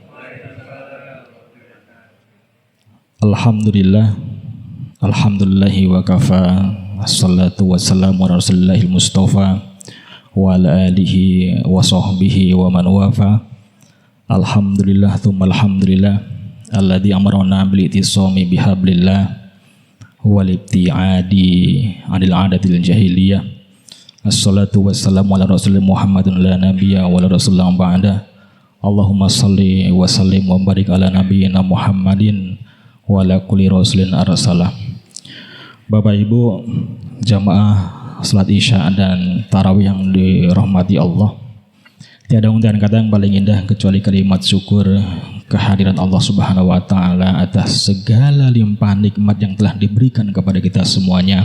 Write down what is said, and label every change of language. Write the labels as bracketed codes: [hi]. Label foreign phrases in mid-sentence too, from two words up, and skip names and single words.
[ar] Alhamdulillah. الحمد لله وكفى. الصلاة والسلام على رسول الله المصطفى وعلى آله وصحبه ومن وفى. الحمد لله ثم الحمد لله الذي أمرنا بالاعتصام بحبل الله والابتعاد عن العادات الجاهلية. الصلاة والسلام على رسول الله محمد لا نبي ولا رسول الله بعد. اللهم صل وسلم وبارك على نبينا محمد وعلى كل رسول أرسله. [id] Bapak Ibu jamaah salat Isya dan tarawih yang dirahmati Allah, tiada untayan kata yang paling indah kecuali kalimat syukur kehadiran Allah [ar] سبحانه وتعالى [id] atas segala limpahan nikmat yang telah diberikan kepada kita semuanya.